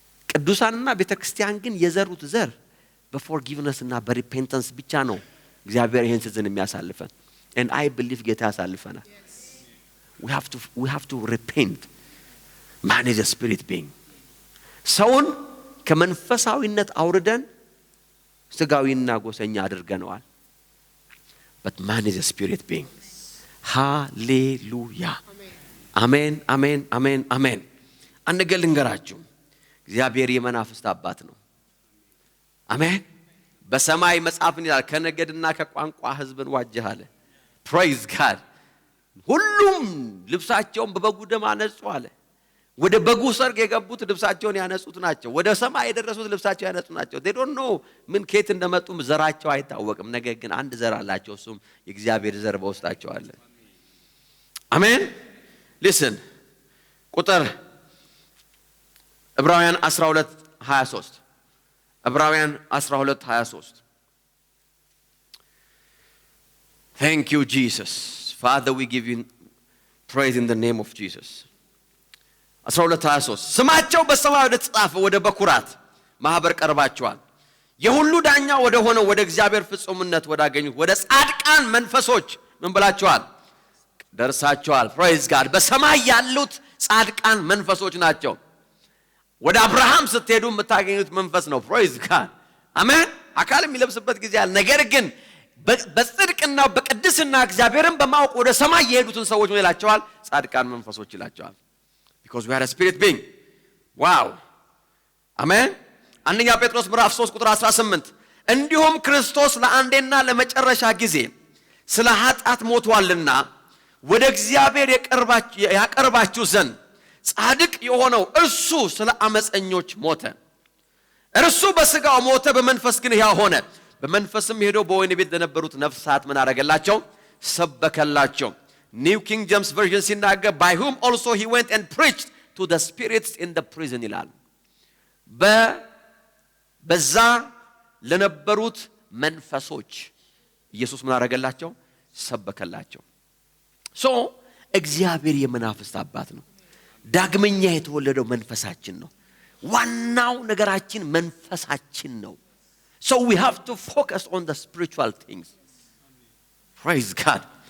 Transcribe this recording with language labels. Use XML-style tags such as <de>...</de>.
<am>ቅዱሳንና ቤተክርስቲያን ግን የዘሩት ዘር በforgiveness እና በrepentance ብቻ ነው እግዚአብሔር ይሄን ሲዝን የሚያሳልፈን</am> <en>and I believe</en> <am>ጌታ ያሳልፈናል</am> <en>we have to repent man is a spirit being</en> <am>ሰውን ከመንፈሳዊነት አውርደን ስጋዊና ጎሰኛ አድርገነዋል።</am> <en>but man is a spirit being.</en> <am>ሃሌሉያ አሜን አሜን አሜን አሜን። አንድ ነገር ልንገራችሁ፣ እግዚአብሔር የመናፍስት አባት ነው። አሜን። በሰማይ መጽሐፍን ይላል ከነገድና ከቋንቋ ሕዝብን ዋጀህ አለ።</am> <en>ፕሬይዝ ጋድ።</en> <am>ሁሉም ልብሳቸውን በበጉ ደም አነጹ አለ። ወደ በጉ ሰርግ የገቡት ልብሳቸውን ያነጹት ናቸው። ወደ ሰማይ የደረሱት ልብሳቸው ያነጹ ናቸው።</am> <en>they don't know</en> <am>ምን ከየት እንደመጡም ዘራቸው አይታወቅም። ነገር ግን አንድ ዘር አላቸው፣ እሱም የእግዚአብሔር ዘር በውስጣቸው አለ። አሜን።</am> <en>listen</en> <am>ቁጥር ዕብራውያን 12:23 ዕብራውያን 12:23</am> <en>Thank you Jesus. Father, we give you praise in the name of Jesus.</en> <am>12:23 ስማቸው በሰማይ ወደ ተጻፈ ወደ በኩራት ማህበር ቀርባቸዋል። የሁሉ ዳኛ ወደ ሆነው ወደ እግዚአብሔር ፍጹምነት ወዳገኙት ወደ ጻድቃን መንፈሶች ምን ብላቸዋል? ደርሳቸዋል።</am> <en>ፕሬዝ ጋድ።</en> <am>በሰማይ ያሉት ጻድቃን መንፈሶች ናቸው። ወደ አብርሃም ስትሄዱ የምታገኙት መንፈስ ነው።</am> <en>ፕሬዝ ጋድ</en> <am>አሜን። አካል የሚለብስበት ጊዜ አለ። ነገር ግን በጽድቅና በቅድስና እግዚአብሔርን በማወቅ ወደ ሰማይ የሄዱትን ሰዎች ምን ይላቸዋል? ጻድቃን መንፈሶች ይላቸዋል።</am> <en>because we are a spirit being.</en> <am>wow አሜን። አንደኛ ጴጥሮስ ምዕራፍ 3 ቁጥር 18 እንዲሁም ክርስቶስ ለአንዴና ለመጨረሻ ጊዜ ስለ ኃጢአት ሞቷልና ወደ እግዚአብሔር ያቀርባችሁ ዘንድ ጻድቅ የሆነው እርሱ ስለ አመፀኞች ሞተ። እርሱ በስጋው ሞተ፣ በመንፈስ ግን ሕያው ሆነ። በመንፈስም ሄዶ በወህኒ ቤት ለነበሩት ነፍሳት ምን አደረገላቸው? ሰበከላቸው። New King James Version ሲናገር</am> <en>by whom also he went and preached to the spirits in the prison</en> <am>ይላል። በዛ ለነበሩት መንፈሶች ኢየሱስ ምን አደረገላቸው? ሰበከላቸው። እግዚአብሔር የመናፍስት አባት ነው። ዳግመኛ የተወለደው መንፈሳችን ነው። ዋናው ነገራችን መንፈሳችን ነው።</am> <en>so we have to focus on the spiritual things. praise God.</en>